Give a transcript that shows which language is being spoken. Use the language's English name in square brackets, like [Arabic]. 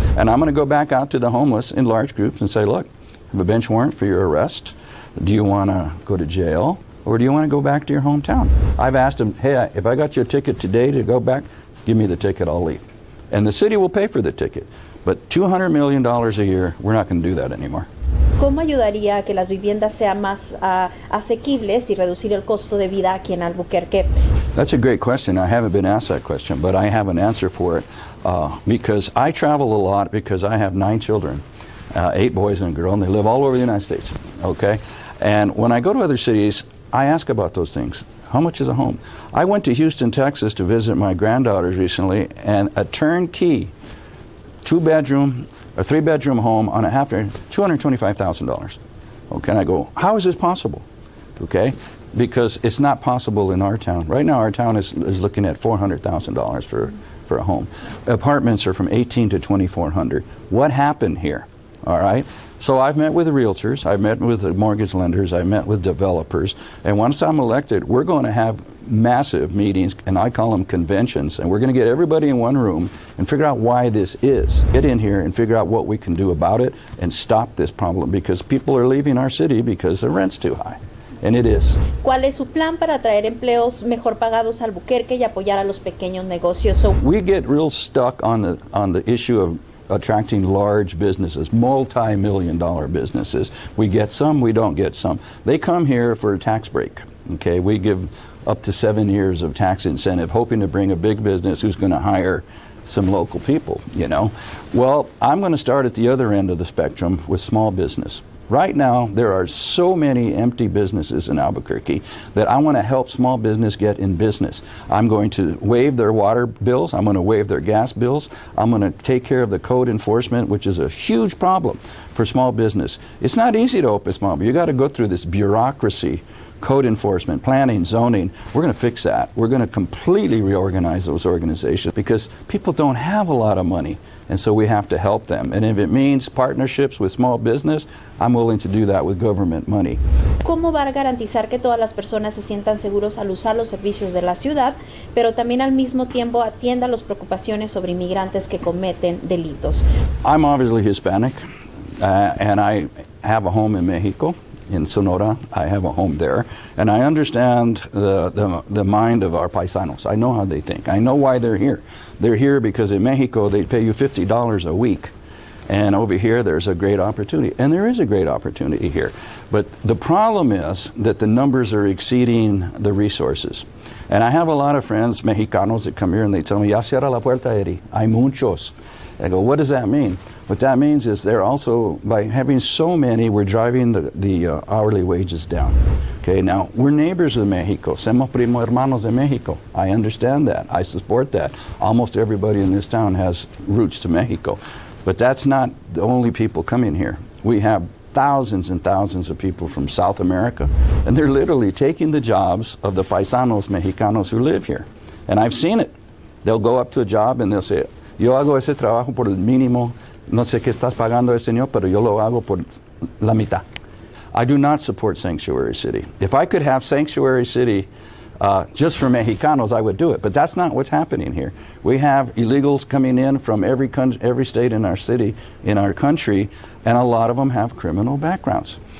[English] And I'm going to go back out to the homeless in large groups and say, look, I have a bench warrant for your arrest. Do you want to go to jail, or do you want to go back to your hometown? I've asked them, hey, if I got you a ticket today to go back, give me the ticket, I'll leave. And the city will pay for the ticket. But $200 million a year, we're not going to do that anymore. [Spanish] ¿Cómo ayudaría a que las viviendas sean más asequibles y reducir el costo de vida aquí en Albuquerque? [English] That's a great question. I haven't been asked that question, but I have an answer for it because I travel a lot because I have 9 children, 8 boys and a girl, and they live all over the United States, okay? And when I go to other cities, I ask about those things. How much is a home? I went to Houston, Texas to visit my granddaughters recently, and a turnkey 2-bedroom or 3-bedroom home on a half acre, $225,000. Okay, and I go, how is this possible? Okay, because it's not possible in our town. Right now, our town is looking at $400,000 for a home. Apartments are from $1,800 to $2,400. What happened here? all right? So I've met with the realtors, I've met with the mortgage lenders, I've met with developers, and once I'm elected, we're going to have massive meetings, and I call them conventions, and we're going to get everybody in one room and figure out why this is. Get in here and figure out what we can do about it and stop this problem, because people are leaving our city because the rent's too high. And it is. [Spanish] ¿Cuál es su plan para atraer empleos mejor pagados a Albuquerque y apoyar a los pequeños negocios? [English] So we get real stuck on the issue of attracting large businesses, multi-million-dollar businesses. We get some, we don't get some. They come here for a tax break. Okay, we give up to 7 years of tax incentive, hoping to bring a big business who's going to hire some local people, you know. Well, I'm going to start at the other end of the spectrum with small business. Right now, there are so many empty businesses in Albuquerque that I want to help small business get in business. I'm going to waive their water bills. I'm going to waive their gas bills. I'm going to take care of the code enforcement, which is a huge problem for small business. It's not easy to open small business. You got to go through this bureaucracy, code enforcement, planning, zoning. We're going to fix that. We're going to completely reorganize those organizations because people don't have a lot of money, and so we have to help them. And if it means partnerships with small business, I'm willing to do that with government money. [Spanish] ¿Cómo va a garantizar que todas las personas se sientan seguros al usar los servicios de la ciudad, pero también al mismo tiempo atienda las preocupaciones sobre inmigrantes que cometen delitos? [English] I'm obviously Hispanic, and I have a home in Mexico. In Sonora, I have a home there, and I understand the mind of our paisanos. I know how they think. I know why they're here. They're here because in Mexico they pay you $50 a week, and over here there's a great opportunity, and there is a great opportunity here. But the problem is that the numbers are exceeding the resources. And I have a lot of friends, Mexicanos, that come here and they tell me, [Spanish] "Ya cierra la puerta, Eddie. Hay muchos." [English] I go, what does that mean? What that means is they're also, by having so many, we're driving the hourly wages down. Okay, now, we're neighbors of Mexico. [Spanish] Somos primo hermanos de Mexico. [English] I understand that. I support that. Almost everybody in this town has roots to Mexico. But that's not the only people coming here. We have thousands and thousands of people from South America, and they're literally taking the jobs of the paisanos Mexicanos who live here. And I've seen it. They'll go up to a job and they'll say, [Spanish] yo hago ese trabajo por el mínimo, no sé qué estás pagando, señor, pero yo lo hago por la mitad. [English] I do not support Sanctuary City. If I could have Sanctuary City just for Mexicanos, I would do it, but that's not what's happening here. We have illegals coming in from every state in our city, in our country, and a lot of them have criminal backgrounds.